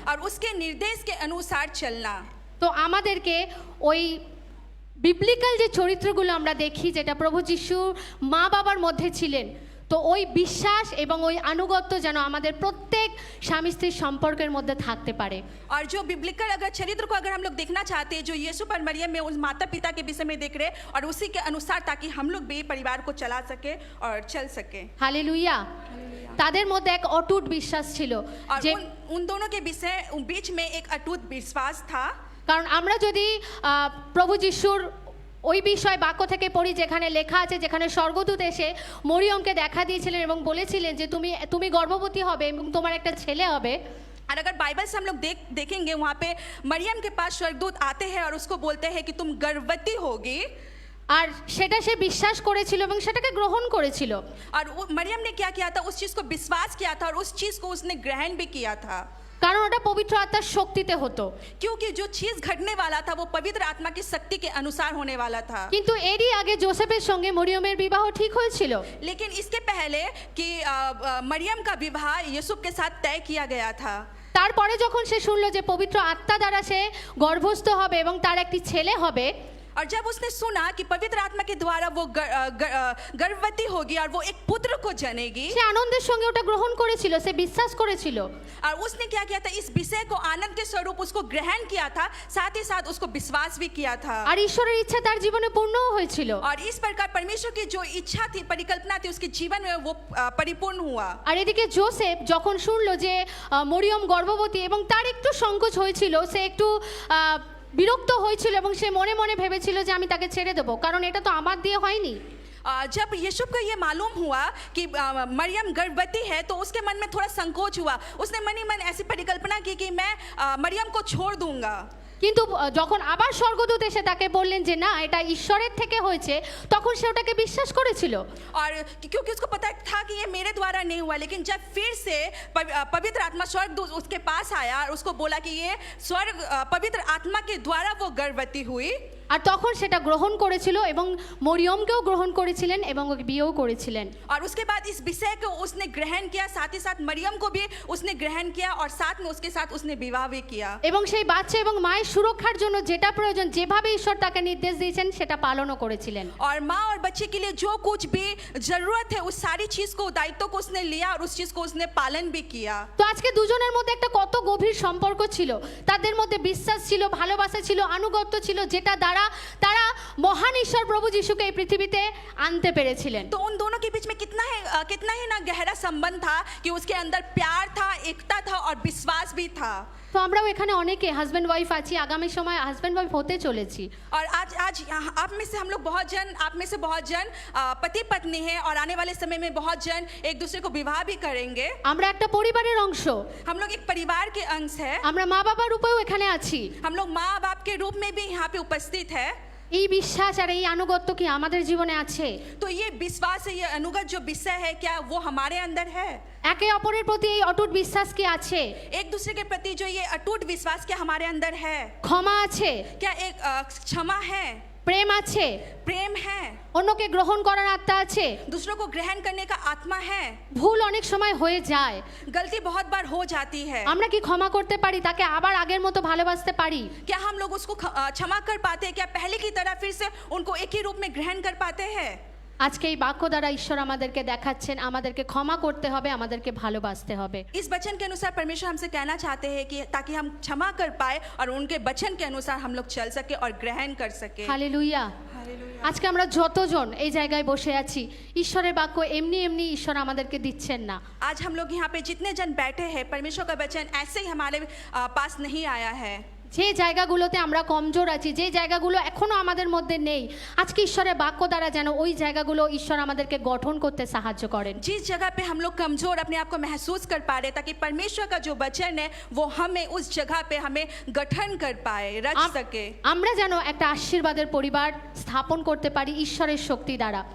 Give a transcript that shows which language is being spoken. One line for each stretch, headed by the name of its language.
Hindi: और उसके निर्देश के अनुसार चलना।
Bangla: তো আমাদেরকে ওই বিবলিক্যাল যে চরিত্রগুলো আমরা দেখি, যেটা প্রভু যিশু মা বাবার মধ্যে ছিলেন, তো ওই বিশ্বাস এবং ওই আনুগত্য যেন আমাদের প্রত্যেক স্বামী স্ত্রীর সম্পর্কের মধ্যে থাকতে পারে।
Hindi: और जो बिब्लिकल अगर चरित्र को अगर हम लोग देखना चाहते हैं, जो यीशु और मरियम में उस माता पिता के विषय में देख रहे, और उसी के अनुसार, ताकि हम लोग भी परिवार को चला सके और चल सके।
Bangla: हालेलुया। তাদের মধ্যে এক অটুট বিশ্বাস ছিল,
Hindi: और
Bangla: যে
Hindi: उन दोनों के विषय बीच में एक अटूट विश्वास था।
Bangla: কারণ আমরা যদি প্রভু যিশুর ওই বিষয় বাক্য থেকে পড়ি, যেখানে লেখা আছে, যেখানে স্বর্গদূত এসে মরিয়মকে দেখা দিয়েছিলেন এবং বলেছিলেন যে তুমি গর্ভবতী হবে এবং তোমার একটা ছেলে হবে।
Hindi: और अगर बाइबल से हम लोग देखेंगे वहाँ पे मरियम के पास स्वर्गदूत आते हैं और उसको बोलते हैं कि तुम गर्भवती होगी
Bangla: আর সেটা সে বিশ্বাস করেছিল এবং সেটাকে গ্রহণ করেছিল।
Hindi: और मरियम ने क्या किया था, उस चीज को विश्वास किया था और उस चीज को उसने ग्रहण भी किया था,
Bangla: কারণ ওটা পবিত্র আত্মার শক্তিতে হতো।
Hindi: क्योंकि जो चीज घटने वाला था वो पवित्र आत्मा की शक्ति के अनुसार होने वाला था।
Bangla: কিন্তু এরই আগে জোসেফের সঙ্গে মরিয়মের বিবাহ ঠিক হয়েছিল।
Hindi: लेकिन इसके पहले कि मरियम का विवाह यूसुफ के साथ तय किया गया था।
Bangla: তারপরে যখন সে শুনলো যে পবিত্র আত্মা দ্বারা সে গর্ভস্থ হবে এবং তার একটি ছেলে হবে,
Hindi: और जब उसने सुना कि पवित्र आत्मा के द्वारा वो गर्भवती होगी और वो एक पुत्र को जनेगी,
Bangla: সে আনন্দের সঙ্গে ওটা গ্রহণ করেছিল, সে বিশ্বাস করেছিল।
Hindi: और उसने क्या किया था, इस विषय को आनंद के स्वरूप उसको ग्रहण किया था, साथ ही साथ उसको विश्वास भी किया था।
Bangla: আর ঈশ্বরের ইচ্ছা তার জীবনে পূর্ণও হয়েছিল।
Hindi: और इस प्रकार परमेश्वर की जो इच्छा थी, परिकल्पना थी उसके जीवन में, वो परिपूर्ण हुआ।
Bangla: আর এদিকে জোসেফ যখন শুনলো যে মরিয়ম গর্ভবতী এবং তার একটু সংকোচ হয়েছিল, সে একটু বিরক্ত হয়েছিল এবং সে মনে মনে ভেবেছিল যে আমি তাকে ছেড়ে দেবো, কারণ এটা তো আমার দিয়ে হয়নি।
Hindi: जब यीशु को ये मालूम हुआ कि मरियम गर्भवती है तो उसके मन में थोड़ा संकोच हुआ। उसने मन ही मन ऐसी परिकल्पना की कि मैं मरियम को छोड़ दूंगा।
Bangla: কিন্তু যখন আবার স্বর্গদূত এসে তাকে বললেন যে না এটা ঈশ্বরের থেকে হয়েছে, তখন সে ওটাকে বিশ্বাস করেছিল।
Hindi: और क्योंकि उसको पता था कि ये मेरे द्वारा नहीं हुआ, लेकिन जब फिर से पवित्र आत्मा स्वर्गदूत उसके पास आया और उसको बोला कि ये पवित्र आत्मा के द्वारा वो गर्भवती हुई,
Bangla: আর তখন সেটা গ্রহণ করেছিল এবং মরিয়মকেও গ্রহণ করেছিলেন এবং ওকে বিয়েও করেছিলেন।
Hindi: और उसके बाद इस विषय को उसने ग्रहण किया, साथ ही साथ मरियम को भी उसने ग्रहण किया और साथ में उसके साथ उसने विवाह भी किया।
Bangla: এবং সেই বাচ্চা এবং মায়ের সুরক্ষার জন্য যেটা প্রয়োজন, যেভাবে ঈশ্বর তাকে নির্দেশ দিয়েছেন সেটা পালনও করেছিলেন।
Hindi: और माँ और बच्चे के लिए जो कुछ भी जरूरत है उस सारी चीज को, दायित्व को उसने लिया और उस चीज को उसने पालन भी किया।
Bangla: তো আজকে দুজনের মধ্যে একটা কত গভীর সম্পর্ক ছিল, তাদের মধ্যে বিশ্বাস ছিল, ভালোবাসা ছিল, আনুগত্য ছিল, যেটা দ্বারা তারা মহান ঈশ্বর প্রভু যিশুকে এই পৃথিবীতে আনতে পেরেছিলেন।
Hindi: तो उन दोनों के बीच में कितना ही ना गहरा संबंध था कि उसके अंदर प्यार था, एकता था और विश्वास भी था।
Bangla: তো আমরাও এখানে অনেকে হাজব্যান্ড ওয়াইফ আছি, আগামী সময় হাজব্যান্ড ওয়াইফ হতে চলেছি।
Hindi: और आज आप में से हम लोग बहुत जन, आप में से बहुत जन पति पत्नी हैं और आने वाले समय में बहुत जन एक दूसरे को विवाह भी करेंगे।
Bangla: আমরা একটা পরিবারের অংশ,
Hindi: हम लोग एक परिवार के अंश है।
Bangla: আমরা মা বাবার রূপেও এখানে আছি।
Hindi: हम लोग माँ बाप के रूप में भी यहाँ पे उपस्थित है।
Bangla: এই বিশ্বাস আর এই আনুগত্য কি আমাদের জীবনে আছে?
Hindi: तो ये विश्वास है, ये अनुगत जो विषय है, क्या वो हमारे अंदर है?
Bangla: একে অপরের প্রতি এই অটুট বিশ্বাস কি আছে?
Hindi: एक दूसरे के प्रति जो ये अटूट विश्वास क्या हमारे अंदर है?
Bangla: ক্ষমা আছে?
Hindi: क्या एक क्षमा है?
Bangla: প্রেম আছে?
Hindi: प्रेम है?
Bangla: অন্যকে গ্রহণ করার আত্মা আছে?
Hindi: दूसरों को ग्रहण करने का आत्मा है?
Bangla: ভুল অনেক সময় হয়ে যায়,
Hindi: गलती बहुत बार हो जाती है।
Bangla: আমরা কি ক্ষমা করতে পারি, তাকে আবার আগের মতো ভালোবাসতে পারি?
Hindi: क्या हम लोग उसको क्षमा कर पाते हैं? क्या पहले की तरह फिर से उनको एक ही रूप में ग्रहण कर पाते हैं?
Bangla: আজকে এই বাক্য দ্বারা ঈশ্বর আমাদেরকে দেখাচ্ছেন আমাদেরকে ক্ষমা করতে হবে, আমাদেরকে ভালোবাসতে হবে।
Hindi: इस वचन के अनुसार परमेश्वर हमसे कहना चाहते हैं कि ताकि हम क्षमा कर पाए और उनके वचन के अनुसार हम लोग चल सके और ग्रहण कर सके।
Bangla: হালেলুয়া। আজকে আমরা যতজন এই জায়গায় বসে আছি, ঈশ্বরের বাক্য এমনি এমনি ঈশ্বর আমাদেরকে দিচ্ছেন না।
Hindi: आज हम लोग यहाँ पे जितने जन बैठे हैं, परमेश्वर का वचन ऐसे ही हमारे पास नहीं आया है।
Bangla: যে জায়গাগুলোতে আমরা কমজোর আছি, যে জায়গাগুলো এখনো আমাদের মধ্যে নেই, আজকে ঈশ্বরের বাক্য দ্বারা যেন ওই জায়গাগুলো ঈশ্বর আমাদেরকে গঠন করতে সাহায্য করেন।
Hindi: जिस जगह पे हम लोग कमजोर अपने आप को महसूस कर पा रहे, ताकि परमेश्वर का जो वचन है वो हमें उस जगह पे हमें गठन कर पाए, रच सके।
Bangla: আমরা যেন একটা আশীর্বাদের পরিবার স্থাপন করতে পারি ঈশ্বরের শক্তি দ্বারা,